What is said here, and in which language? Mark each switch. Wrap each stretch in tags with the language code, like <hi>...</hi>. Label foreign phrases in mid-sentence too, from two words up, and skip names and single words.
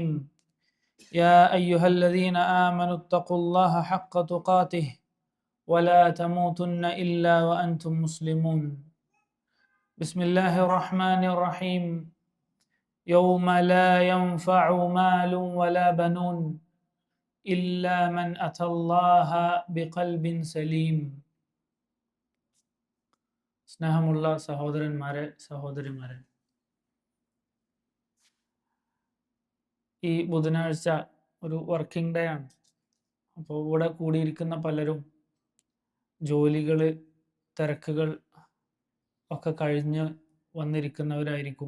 <ar>يا أيها الذين آمنوا اتقوا الله حق تقاته ولا تموتن إلا وأنتم مسلمون. بسم الله الرحمن الرحيم. يوم لا ينفع مال ولا بنون إلا من أتى الله بقلب سليم.</ar> <ml>സ്നേഹമുള്ള സഹോദരന്മാരെ സഹോദരിമാരെ, ഈ ബുധനാഴ്ച ഒരു</ml> <en>working day</en> <ml>ആണ്. അപ്പോൾ ഇവിടെ കൂടിയിരിക്കുന്ന പലരും ജോലികൾ, തിരക്കുകൾ ഒക്കെ കഴിഞ്ഞ് വന്നിരിക്കുന്നവരായിരിക്കും.</ml>